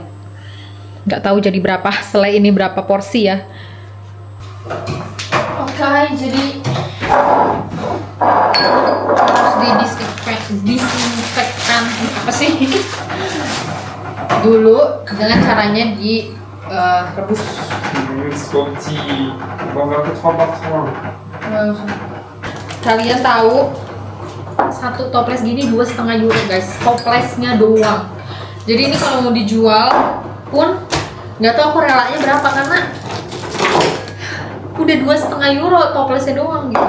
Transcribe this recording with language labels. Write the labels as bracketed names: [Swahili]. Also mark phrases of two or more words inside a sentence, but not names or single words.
[Indonesian] Nggak tahu jadi berapa selai ini, berapa porsi ya. Oke, jadi harus disinfektan apa sih? Dulu dengan caranya di rebus. [French] On va faire 3 par 3. [Indonesian] Kalian tahu satu toples gini 2,5 euro guys, toplesnya doang. Jadi ini kalau mau dijual pun nggak tahu aku relanya berapa, karena udah 2,5 euro toplesnya doang gitu.